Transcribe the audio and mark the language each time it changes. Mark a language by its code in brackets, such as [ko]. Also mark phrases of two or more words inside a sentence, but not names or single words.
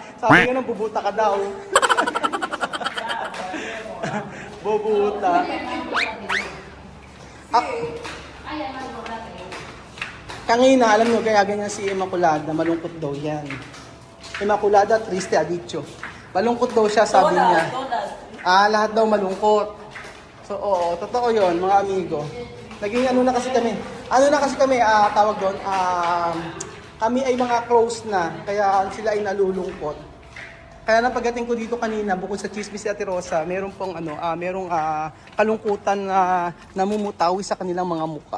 [tl] Sabi nga, nabubuta ka daw. Bubuta. Kangina, alam nyo, kaya ganyan si Immaculada, malungkot daw yan. Immaculada, [es] triste ha dicho. [tl] Malungkot daw siya, sabi niya. Lahat daw malungkot. So, oo, totoo yon, mga amigo. Naging ano na kasi kami, tawag doon, kami ay mga close na, kaya sila ay nalulungkot. Kaya nang pagdating ko dito kanina, bukod sa chismis si Ate Rosa, meron pong merong kalungkutan na namumutawi sa kanilang mga muka.